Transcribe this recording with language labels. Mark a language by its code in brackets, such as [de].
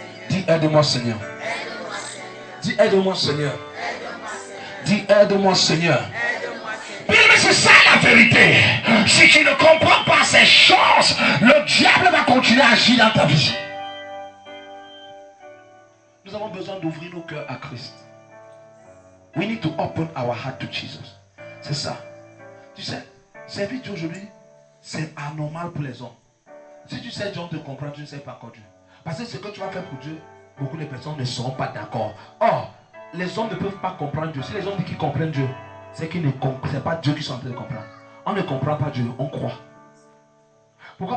[fr] Dis aide-moi Seigneur. Dis aide-moi Seigneur. Dis aide-moi Seigneur. Mais c'est ça la vérité. Si tu ne comprends pas ces choses, le diable va continuer à agir dans ta vie. Nous avons besoin d'ouvrir nos cœurs à Christ. [en] We need to open our heart to Jesus. [fr] C'est ça. Tu sais, servir Dieu aujourd'hui, c'est anormal pour les hommes. Si tu sais Dieu te comprend, tu ne sais pas encore Dieu. Parce que ce que tu vas faire pour Dieu, beaucoup de personnes ne seront pas d'accord. Or, les hommes ne peuvent pas comprendre Dieu. Si les hommes disent qu'ils comprennent Dieu, c'est qu'ils ne comprennent. C'est pas Dieu qui sont en train de comprendre. On ne comprend pas Dieu, on croit. Pourquoi?